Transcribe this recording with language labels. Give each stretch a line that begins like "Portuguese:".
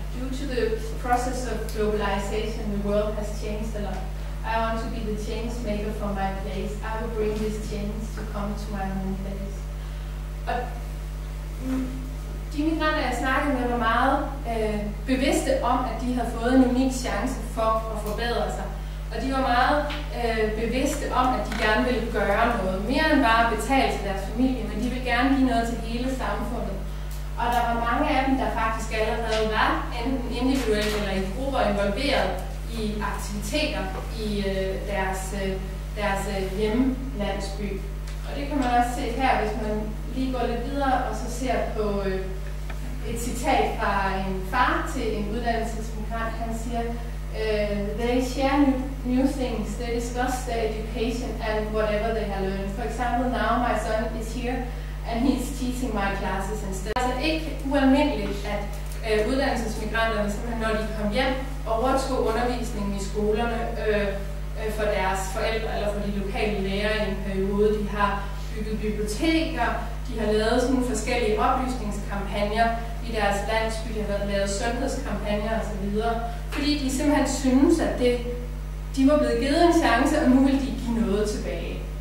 English: Due to the process of globalization, the world has changed a lot. I want to be the change maker for my place. I will bring this change to come to my home place.
Danish: Og de migranter, jeg snakkede med, var meget bevidste om, at de havde fået en unik chance for at forbedre sig. Og de var meget bevidste om, at de gerne ville gøre noget. Mere end bare betale til deres familie, men de ville gerne give noget til hele samfundet. Og der var mange af dem, der faktisk allerede var enten individuelt eller i grupper involveret i aktiviteter i deres deres hjemlandsby. Og det kan man også se her, hvis man lige går lidt videre og så ser på et citat fra en far til en uddannelsesmigrant. Han siger,
English: they share new things, they discuss their education and whatever they have learned. For example, now my son is here and he's teaching my classes instead.
Danish: Altså ikke ualmindeligt, at uddannelsesmigranterne, simpelthen når de kom hjem, overtog undervisningen i skolerne for deres forældre eller for de lokale lærere i en periode. De har bygget biblioteker, de har lavet sådan forskellige oplysningskampagner i deres landsby, de har lavet sundhedskampagner osv., fordi de simpelthen synes, at de var blevet givet en chance, og nu vil de give noget tilbage.